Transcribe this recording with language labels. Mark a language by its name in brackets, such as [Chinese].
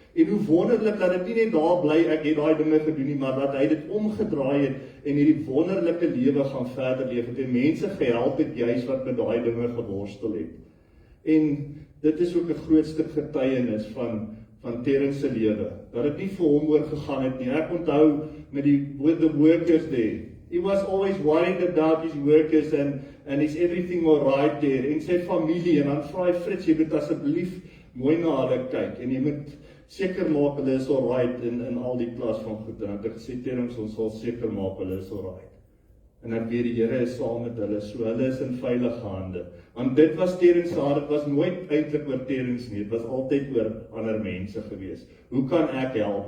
[Afrikaans] En hoe wonderlik dat dit nie net daar bly, ek het daai dinge gedoen nie, maar dat hy dit omgedraai het en hierdie wonderlike lewe gaan verder leef het en mense gehelp het juis wat met daai dinge geworstel het. En dit is ook 'n groot stuk getuienis van Terrence se lewe, dat dit nie vir hom oor gegaan het nie. Ek onthou met [English] the workers there. He was always worried about his workers and is everything all right there. [Afrikaans] En sy familie, en dan vra hy, Frits, jy moet asseblief mooi na hulle kyk, en jy moet seker maak hulle is all right in al die klas van goed. En ek gesê, Terrence, ons sal seker maak hulle is all right. En ek weet die Here is saam met hulle, so hulle is in veilige hande. Want dit was Terrence se hart, dit was nooit eintlik oor Terrence nie, dit was altyd oor ander mense gewees. Hoe kan ek help?